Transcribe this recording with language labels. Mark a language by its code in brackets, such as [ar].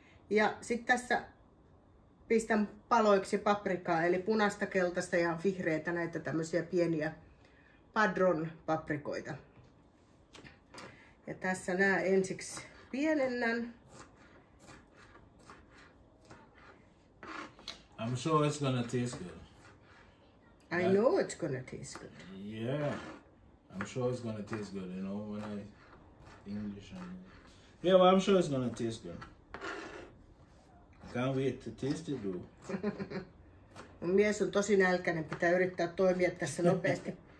[fi] Ja sitten tässä pistän paloiksi paprikaa, eli punaista, keltaista ja vihreitä, näitä tämmöisiä pieniä padron paprikoita. Ja tässä nää ensiksi pienennän. [en] I'm sure it's gonna taste good. I know it's gonna taste good. Yeah, I'm sure it's gonna taste good, you know, when I English and... Yeah, well, I'm sure it's gonna taste good. I can't wait to taste it though. [fi] Mun mies on tosi nälkäinen, pitää yrittää toimia tässä nopeasti.